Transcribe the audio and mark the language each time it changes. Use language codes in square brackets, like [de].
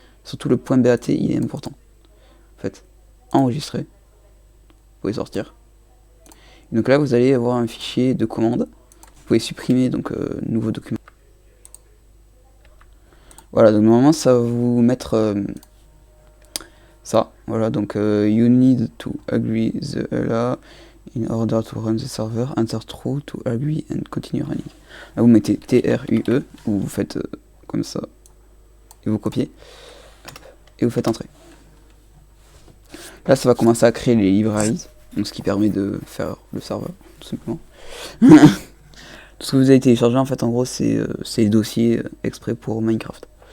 [fr] Surtout le .bat il est important. Faites enregistrer, vous pouvez sortir. Donc là vous allez avoir un fichier de commande. Vous pouvez supprimer donc nouveau document. Voilà, donc normalement ça va vous mettre ça. Voilà, donc [en] you need to agree the LA in order to run the server, enter true to agree and continue running. [fr] Là vous mettez TRUE, ou vous faites comme ça, et vous copiez, et vous faites entrer. Là ça va commencer à créer les libraries, donc ce qui permet de faire le serveur, tout simplement. Tout ce que vous avez téléchargé en fait en gros c'est les dossiers exprès pour Minecraft.